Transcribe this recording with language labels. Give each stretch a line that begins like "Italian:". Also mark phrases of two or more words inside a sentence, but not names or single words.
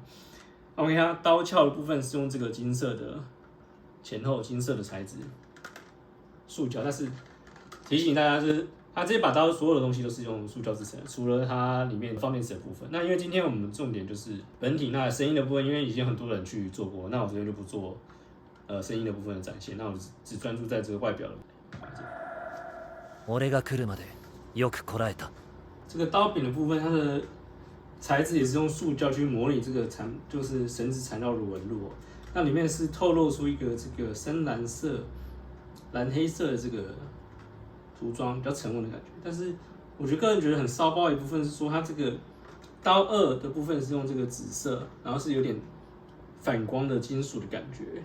Chinese: 那我们看它刀鞘的部分是用这个金色的前后金色的材质，塑胶。但是提醒大家，就是它这把刀所有的东西都是用塑胶制成的，除了它里面放电池的部分。那因为今天我们重点就是本体，那声音的部分，因为已经很多人去做过，那我这边就不做声音的部分的展现，那我只专注在这个外表的。
Japanese: 俺が来るまでよくこらえた。
Chinese: 这个刀柄的部分，它的材质也是用塑胶去模拟这个就是绳子缠绕的纹路。那里面是透露出一个这个深蓝色、蓝黑色的这个涂装，比较沉稳的感觉。但是我个人觉得很骚包的一部分是说，它这个刀2的部分是用这个紫色，然后是有点反光的金属的感觉。